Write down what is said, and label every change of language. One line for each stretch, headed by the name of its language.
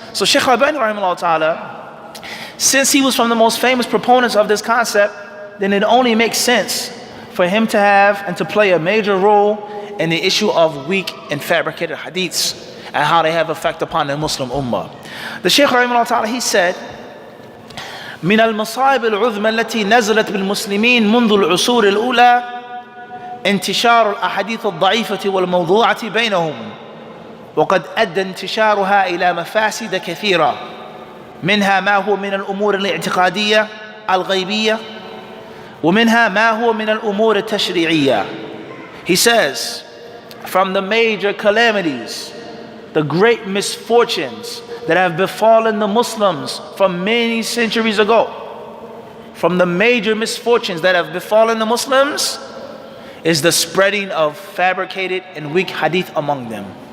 English: So Sheikh al-Albani, rahimahullah ta'ala, since he was from the most famous proponents of this concept, then it only makes sense for him to have and to play a major role in the issue of weak and fabricated hadiths and how they have effect upon the Muslim ummah. The Shaykh rahimahullah ta'ala, he said,
Arabic: من المصائب العظمى التي نزلت بالمسلمين منذ العصور الأولى انتشار الأحاديث الضعيفة والموضوعة بينهم، وقد أدى انتشارها إلى مفاسد كثيرة، منها ما هو من الأمور الاعتقادية الغيبية، ومنها ما هو من الأمور التشريعية.
English: He says, from the major calamities, the great misfortunes that have befallen the Muslims from many centuries ago, from the major misfortunes that have befallen the Muslims, is the spreading of fabricated and weak hadith among them.